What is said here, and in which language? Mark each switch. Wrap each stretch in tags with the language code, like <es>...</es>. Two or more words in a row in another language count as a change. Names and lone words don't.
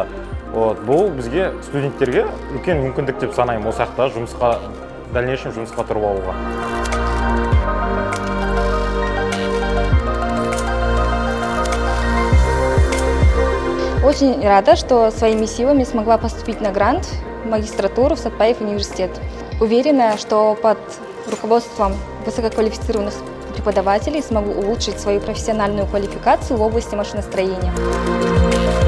<kk>Бұл бізге студенттерге үлкен мүмкіндік деп санаймын осы жақта жұмысқа, дальнейшем жұмысқа тұрып алуға.</kk> <ru>Очень рада, что своими силами смогла поступить на грант в магистратуру в Сатпаев университет. Уверена, что под руководством высококвалифицированных преподавателей смогу улучшить свою профессиональную квалификацию в области машиностроения.</ru>